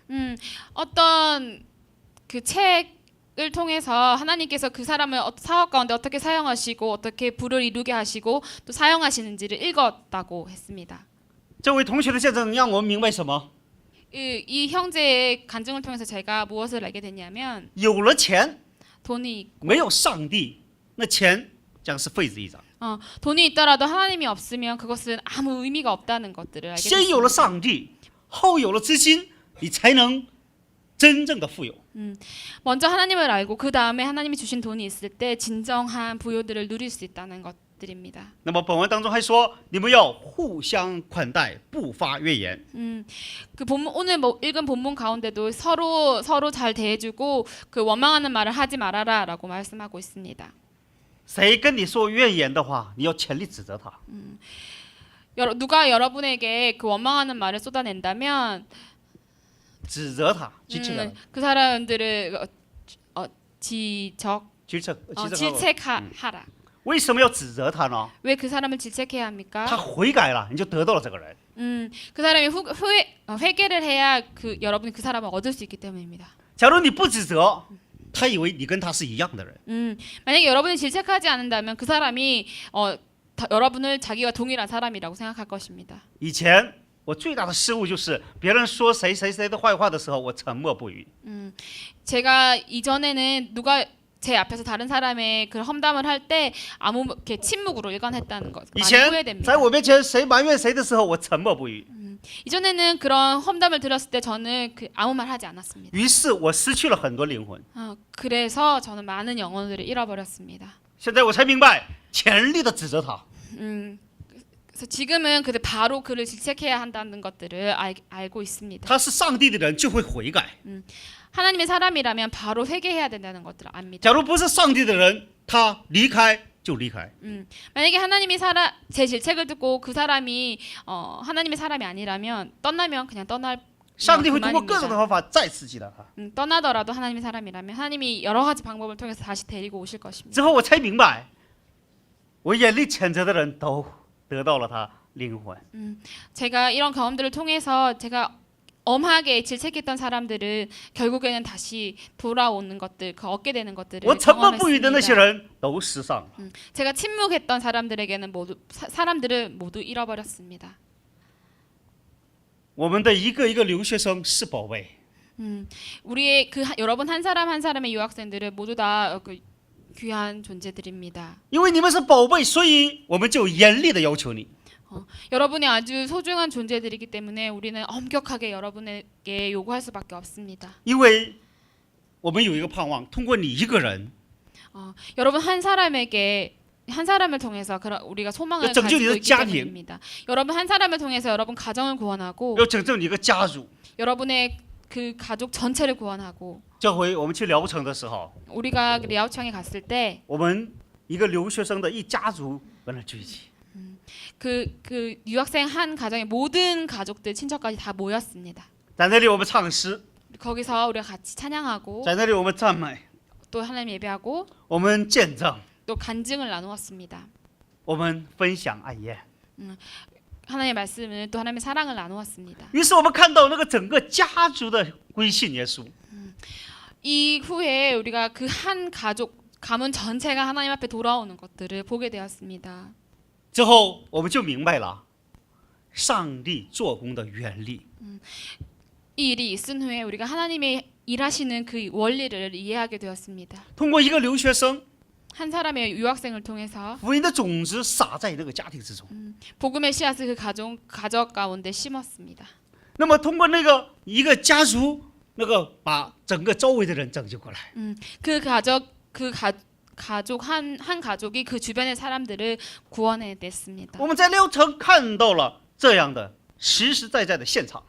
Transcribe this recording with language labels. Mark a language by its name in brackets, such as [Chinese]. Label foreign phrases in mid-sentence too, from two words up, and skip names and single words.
[Korean] 어떤 그 책을 통해서 하나님께서 그 사람을 사업 가운데 어떻게 사용하시고 어떻게 부를 이루게 하시고 또 사용하시는지를 읽었다고 했습니다. [Chinese] 这位同学的见证让我们明白什么？ [Korean] 이 형제의 간증을 통해서 제가 무엇을 알게 됐냐면 [Chinese] 有了钱， [Korean] 돈이 [Chinese] 没有上帝，那钱将是废纸一张。 [Korean] 돈이 있더라도 하나님이 없으면 그것은 아무 의미가 없다는 것들을 알게 [Chinese] 先有了 [Korean] 됐습니다. [Chinese] 上帝，后有了资金，你才能真正的富有。 [Korean] 먼저 하나님을 알고 그 다음에 하나님이 주신 돈이 있을 때 진정한 부요들을 누릴 수 있다는 것들입니다. [Chinese] 那么本文当中还说，你们要互相款待，不发怨言。 [Korean] 그 오늘 읽은 본문 가운데도 서로 잘 대해주고 그 원망하는 말을 하지 말아라라고 말씀하고 있습니다. [Chinese] 谁跟你说怨言的话，你要全力指责他。 [Korean] 누가 여러분에게 그 원망하는 말을 쏟아낸다면 [Chinese] 指责他，去指责 [Korean] 그 사람들을 질책하라. [Chinese] 为什么要指责他呢？ [Korean] 왜 그 사람을 질책해야 [Chinese] 他 [Korean] 합니까? [Chinese] 悔改了，你就得到了这个人。 [Korean] 그 사람이 회개를 해야 여러분이 그 사람을 얻을 수 있기 때문입니다. [Chinese] 假如你不指责，他以为你跟他是一样的人。 [Korean] 만약에 여러분이 질책하지 않는다면 그 사람이 여러분을 자기와 동일한 사람이라고 생각할 것입니다. [Chinese] 以前我最大的失误就是别人说谁谁谁的坏话的时候，我沉默不语。 [Korean] 제가 이전에는 누가 제 앞에서 다른 사람의 그 험담을 할 때 아무 이렇게 침묵으로 일관했다는 것 [Chinese] 以 [Korean] 많이 [Chinese] 前 [Korean] 후회됩니다. [Chinese] 在我面前谁埋怨谁的时候，我沉默不语。 [Korean] 이전에는 그런 험담을 들었을 때 저는 아무 말 하지 않았습니다. [Chinese] 于是我失去了很多灵魂。 [Korean] 그래서 저는 많은 영혼들을 잃어버렸습니다. [Chinese] 现在我才明白，全力的指责他。 [Korean] 그래서 지금은 바로 그를 질책해야 한다는 것들을 알고 있습니다. [Chinese] 他是上帝的人，就会悔改。 [Korean] 하나님의 사람이라면 바로 회개해야 된다는 것들을 압니다. [Chinese] 假如不是上帝的人，他离开就离开。 [Korean] 만약에 하나님이 제 질책을 듣고 그 사람이 하나님의 사람이 아니라면 떠나면 그냥 떠날 [Chinese] 上帝会通过各种的 [Korean] 그만입니다. [Chinese] 方法再次接纳他。 [Korean] 떠나더라도 하나님의 사람이라면 하나님이 여러 가지 방법을 통해서 다시 데리고 오실 것입니다. [Chinese] 之后我才明白，我眼里谴责的人都得到了他灵魂。 [Korean] 제가 이런 경험들을 통해서 제가 엄하게 질책했던 사람들은 결국에는 다시 돌아오는 것들, 얻게 되는 것들을 [Chinese] 我沉默不语的那些 [Korean] 경험했습니다. [Chinese] 人都失丧了。 [Korean] 제가 침묵했던 사람들에게는 사람들을 모두 잃어버렸습니다. [Chinese] 我们的一个一个留学生是宝贝， [Korean] 우리의 여러분 한 사람 한 사람의 유학생들은 모두 다 귀한 존재들입니다. [Chinese] 因为你们是宝贝，所以我们就严厉的要求你。 [Korean] 여러분이 아주 소중한 존재들이기 때문에 우리는 엄격하게 여러분에게 요구할 수밖에 없습니다. [Chinese] 因为我们有一个盼望，通过你一个人， [Korean] 여러분 한 사람을 통해서 우리가 소망을 [Chinese] 拯救 [Korean] 가지고 [Chinese] 你的 [Korean] 있기 [Chinese] 家庭， [Korean] 때문입니다. 여러분 한 사람을 통해서 여러분 가정을 구원하고 [Chinese] 要拯救你一个家族。 [Korean] 여러분의 그 가족 전체를 구원하고 [Chinese] 这回我们去聊城的时候， [Korean] 우리가 리아우창에 갔을 때 [Chinese] 我们一个留学生的一家族在那聚集。 [Korean] 그 유학생 한 가정의 모든 가족들 친척까지 다 모였습니다. [Chinese] 在那里我们唱诗， [Korean] 거기서 우리가 같이 찬양하고 [Chinese] 在那里我们赞美， [Korean] 또 하나님 예배하고 [Chinese] 我们见证， [Korean] 또 간증을 나누었습니다. [Chinese] 我们分享爱宴。 [Korean] 하나님의 말씀을 또 하나님의 사랑을 나누었습니다. [Chinese] 于是我们看到那个整个家族的归信耶稣。 [Korean] 이후에 우리가 그 한 가문 전체가 하나님 앞에 돌아오는 것들을 보게 되었습니다. [Chinese] 之后我们就明白了， 上帝做工的原理。 [Korean] 이 일이 있은 후에 우리가 하나님의 일하시는 그 원리를 이해하게 되었습니다. [Chinese] 通过一个留学生， [Korean] 한 사람의 유학생을 통해서 [Chinese] 福音的种子撒在那个家庭之中。 [Korean] 복음의 씨앗을 그 가족 가운데 심었습니다. [Chinese] 那么通过那个一个家族，那个把整个周围的人拯救过来。 [Korean] 그 가족 한 가족이 그 주변의 사람들을 구원해냈습니다. [Chinese] 我们在六城看到了这样的实实在在的现场。